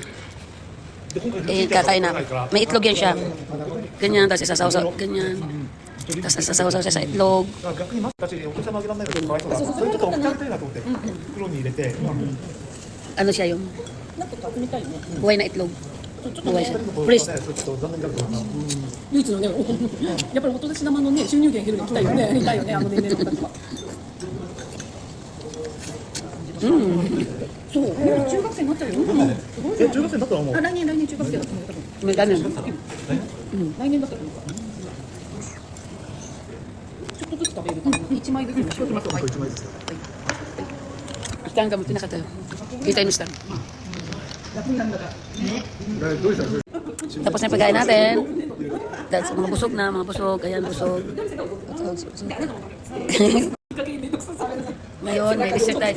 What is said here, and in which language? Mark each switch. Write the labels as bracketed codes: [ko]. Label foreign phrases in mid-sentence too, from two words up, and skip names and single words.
[tl] Kakain na. May itlog yan siya. Ganyan. Tapos isasaw-saw. Ganyan. Tapos isasaw-saw siya sa itlog. Ano siya yung buhay na itlog. Buhay siya. Please. [ja] 唯一のね、やっぱりお年玉のね、収入源減るの来たよね、痛いよね、あの年齢の方は。そう、中学生になっちゃうよ。中学生になったらもうあ、来年中学生だと思う、多分。 [tl] May ganun. [ja] 来年だったらいいかな。ちょっとずつ食べるかな。1枚ずつにしようと思って。はい。 [tl] Stand ka mo, tinakatayo. Kita yung stand. Tapos na yung pagkain natin. That's mga busog na, mga busog. Ayan, busog. Ngayon, may dessert tayo.